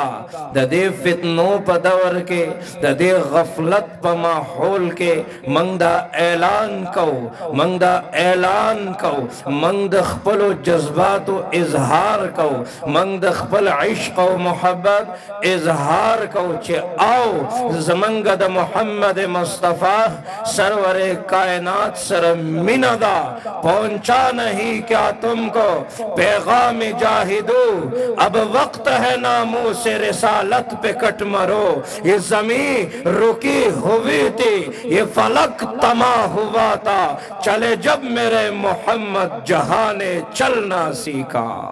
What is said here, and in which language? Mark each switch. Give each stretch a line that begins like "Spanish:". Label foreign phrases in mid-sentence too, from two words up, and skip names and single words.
Pashto: د دې فتنو په دور کې، د دې غفلت په ماحول کې موږ دا اعلان کوو، موږ د خپلو جذباتو اظهار کوو، موږ د خپل عشق او محبت اظهار کوو چې او زمونږ د محمد مصطفی سرور کائنات سره مینه ده.
Urdu: پہنچا نہیں کیا تم کو پیغام جاہدو، اب وقت ہے ناموں سے رسالت پہ کٹ مرو. یہ زمین رکی ہوئی تھی، یہ فلک تمام ہوا تھا، چلے جب میرے محمد جہاں نے چلنا سیکھا.